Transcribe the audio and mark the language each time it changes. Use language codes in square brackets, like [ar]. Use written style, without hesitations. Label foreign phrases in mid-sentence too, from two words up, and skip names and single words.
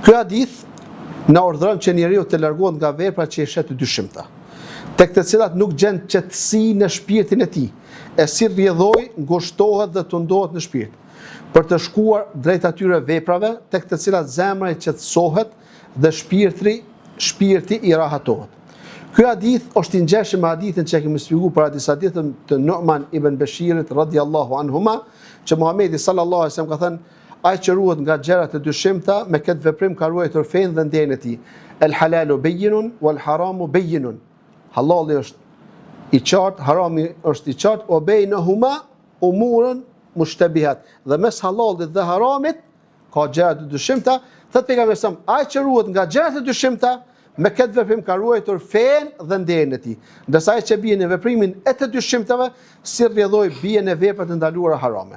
[sq] Ky hadith na urdhëron që njeriu të largohet nga veprat që i shet të dyshimta, tek të cilat nuk gjen qetësi në shpirtin e tij, e si rrjedhoi, ngushtohet dhe tundohet në shpirt, për të shkuar drejt atyre veprave tek të cilat zemra i qetësohet dhe shpirti i rahatohet. Ky hadith është i ngjeshëm me hadithin që kemi shpjeguar para disa ditëve të Nu'man ibn Bashirit [ar] رضي الله عنهما, [sq] që Muhamedi [ar] صلى الله عليه وسلم [sq] ka thënë ai që ruhet nga gjërat e dyshimta me këtë veprim ka ruajtur fen dhe nderin e tij. [ar] الحلال بين والحرام بين. [sq] Halali është i qartë, harami është i qartë, o [ar] بينهما أمور مشتبهات. [sq] Dhe mes halalit dhe haramit ka gjëra të dyshimta, thot pejgamberi sa ai që ruhet nga gjërat e dyshimta me këtë veprim ka ruajtur fen dhe nderin e tij. Ndërsa ai që bie në veprimin e të dyshimtave, si rrjedhoi bie në veprat e ndaluara harame.